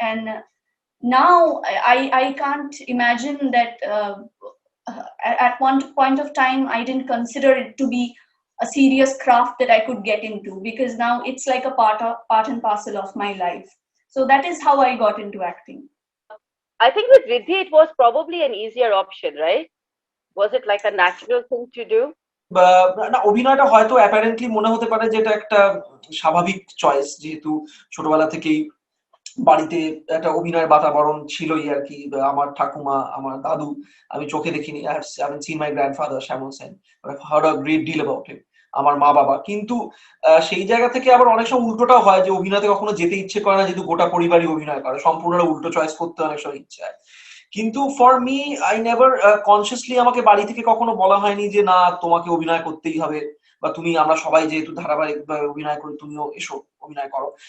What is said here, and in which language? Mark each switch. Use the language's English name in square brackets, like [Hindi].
[English] And now I can't imagine that at one point of time I didn't consider it to be a serious craft that I could get into, because now it's like a part and parcel of my life. So that is how I got into acting. I think with Riddhi, it was probably an easier option, right? Was it like a natural thing to do? [Bangla] না, অভিনয়টা হয়তো apparently মনে হতে পারে যে এটা একটা স্বাভাবিক চয়েস, যেহেতু ছোটবেলা থেকেই বাড়িতে একটা অভিনয়ের বাতাবরণ ছিলই আর কি। আমার ঠাকুমা, আমার দাদু, আমি চোখে দেখিনি, [English] I haven't seen my grandfather Shyamal Sen, but I've heard a great deal about him, [Bangla] আমার মা বাবা। কিন্তু সেই জায়গা থেকে আবার অনেক সময় উল্টোটাও হয় যে অভিনয়তে কখনো যেতে ইচ্ছে করে না, যেহেতু গোটা পরিবারই অভিনয় করে, সম্পূর্ণ উল্টো চয়েস করতে অনেক সময় ইচ্ছে হয়। কিন্তু [English] for me, I never consciously, [Bangla] আমাকে বাড়ি থেকে কখনো বলা হয়নি যে না তোমাকে অভিনয় করতেই হবে, বা তুমি, আমরা সবাই যেহেতু ধারাবাহিক অভিনয় করি তুমিও এসো অভিনয় করো।